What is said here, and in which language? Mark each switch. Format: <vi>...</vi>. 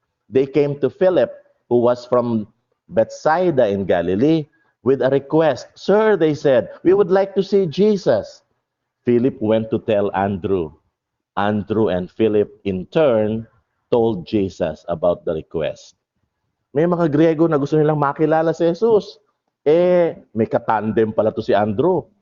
<en>They came to Philip, who was from Bethsaida in Galilee, with a request. Sir, they said, we would like to see Jesus. Philip went to tell Andrew. Andrew and Philip, in turn, told Jesus about the request.</en> <tl>May mga Griego na gusto nilang makilala si Jesus. May katandem pala to si Andrew.</tl>